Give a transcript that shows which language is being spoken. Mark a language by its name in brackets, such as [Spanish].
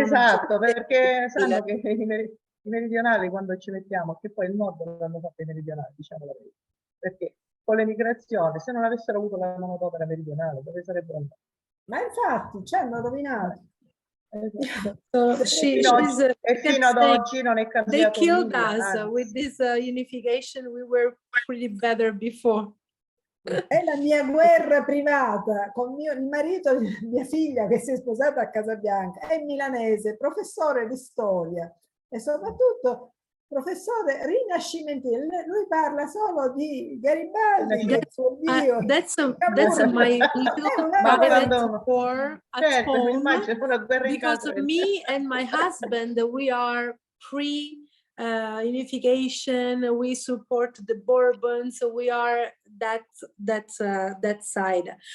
[Italian] Esatto, perché sanno che i meridionali quando ci mettiamo, che poi il nord l'hanno fatto i meridionali, diciamo la verità, perché con l'emigrazione, se non avessero avuto la manodopera meridionale, dove sarebbero andati? Ma infatti, ci hanno rovinato. E fino ad oggi non è cambiato. [English] They killed us with this unification. We were pretty better before. [Italian] È la mia guerra privata con il marito di mia figlia che si è sposata a Casabianca, è milanese, professore di storia e soprattutto professore rinascimentino. Lui parla solo di Garibaldi, del suo Dio. [English] That's my little private war at home because me and my husband, we are unification, we support the Bourbons, so we are that side.